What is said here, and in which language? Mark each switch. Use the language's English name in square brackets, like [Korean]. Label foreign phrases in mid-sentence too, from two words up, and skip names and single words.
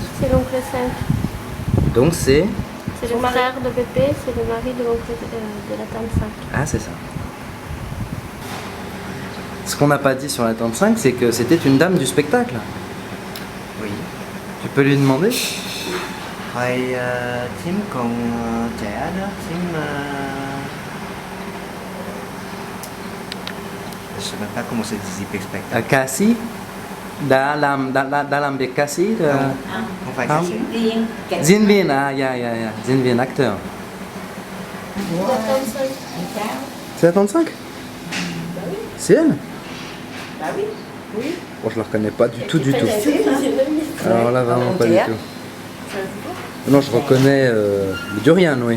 [French] C'est l'oncle 5. Donc c'est... C'est le frère de Pépé, c'est le mari de l'oncle de la tante 5. Ah c'est ça. Ce qu'on n'a pas dit sur la tente 5, c'est que c'était une dame du spectacle. Oui. Tu peux lui demander? [Vietnamese] Hồi thím còn trẻ đó, thím... [French] Je sais même pas comment c'est dit spectacle. [Vietnamese] Cassie? Đã làm việc Cassie? Không phải Không? Cassie. Diễn viên, à, diễn viên, [French] acteur. C'est la 35? C'est elle? Bon, je la reconnais pas du tout. Alors là, vraiment pas du tout. Non, je reconnais Durian, oui.